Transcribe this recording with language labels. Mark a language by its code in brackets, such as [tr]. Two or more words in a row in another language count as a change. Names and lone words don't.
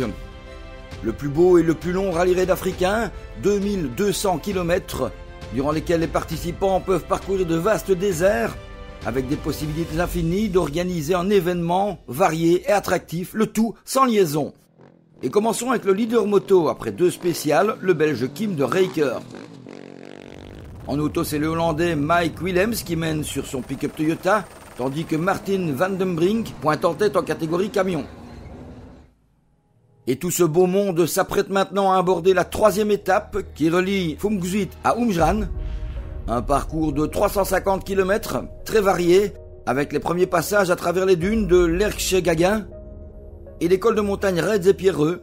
[fr] Le plus beau et le plus long rallye raid africain, 2200 km, durant lesquels les participants peuvent parcourir de vastes déserts, avec des possibilités infinies d'organiser un événement varié et attractif, le tout sans liaison. Et commençons avec le leader moto, après deux spéciales, le belge Kim de Rijker. En auto, c'est le Hollandais Mike Willems qui mène sur son pick-up Toyota, tandis que Martin Van den Brink pointe en tête en catégorie camion. Et tout ce beau monde s'apprête maintenant à aborder la troisième étape qui relie Fumguit à Oumjran. Un parcours de 350 km, très varié, avec les premiers passages à travers les dunes de l'Erkche-Gagin et des cols de montagne raides et pierreux.